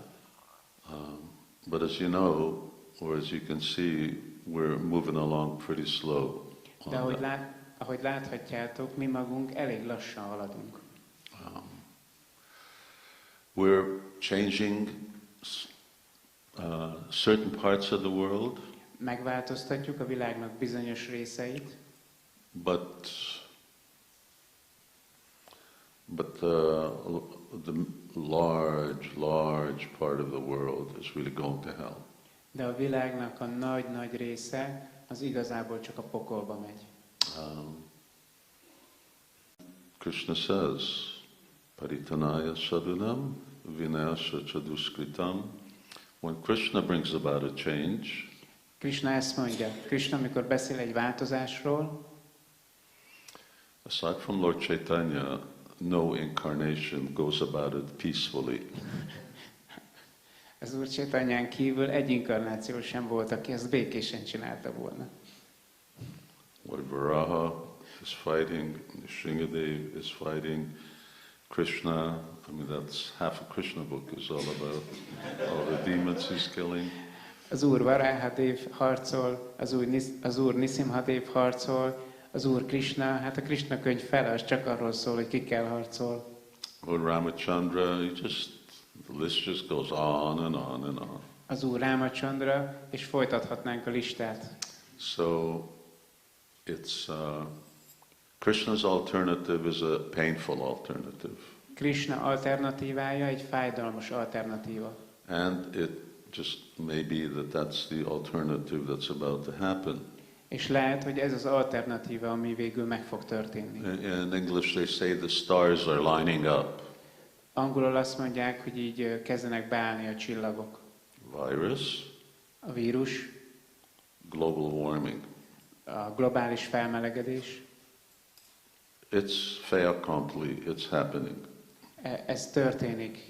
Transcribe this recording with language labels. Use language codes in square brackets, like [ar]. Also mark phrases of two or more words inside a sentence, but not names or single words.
[en] But as you know, or as you can see, we're moving along pretty slow. [hu] De ahogy láthatjátok, mi magunk elég lassan haladunk. [en] We're changing certain parts of the world. [hu] Megváltoztatjuk a világnak bizonyos részeit. [en] But the large part of the world is really going to hell. [hu] De a világnak a nagy része az igazából csak a pokolba megy. [en] Krishna says, [sa] परित्राणाय साधूनाम् विनाशाय च दुष्कृताम्. [en] When Krishna brings about a change, [hu] Krishna ezt mondja. Krishna, amikor beszél egy változásról, [en] aside from Lord Chaitanya, no incarnation goes about it peacefully. [hu] az Úr Chaitanyán kívül egy inkarnáció sem volt, aki ezt békésen csinálta volna. [en] Lord Varaha is fighting, Sringadev is fighting, Krishna, I mean that's half a Krishna book is all about all the demons he's killing. [hu] Az Úr Varahadev harcol, az Úr Nisimhadev harcol, az Úr Krishna, hát a Krishna könyv fele az csak arról szól, hogy kikkel harcol. [en] Lord Ramachandra, the list just goes on and on and on. [hu] Az Úr Ramachandra, és folytathatnánk a listát. [en] So it's Krishna's alternative is a painful alternative. [hu] Krishna alternatívája egy fájdalmas alternatíva. [en] And it just may be that's the alternative that's about to happen. [hu] És lehet, hogy ez az alternatíva, ami végül meg fog történni. [en] In English they say the stars are lining up. [hu] Angolul azt mondják, hogy így kezdenek beállni a csillagok. [en] Virus, [hu] A vírus, [en] global warming. [hu] a globális felmelegedés. [en] It's [fr] fait accompli, [en] it's happening. [hu] Ez történik.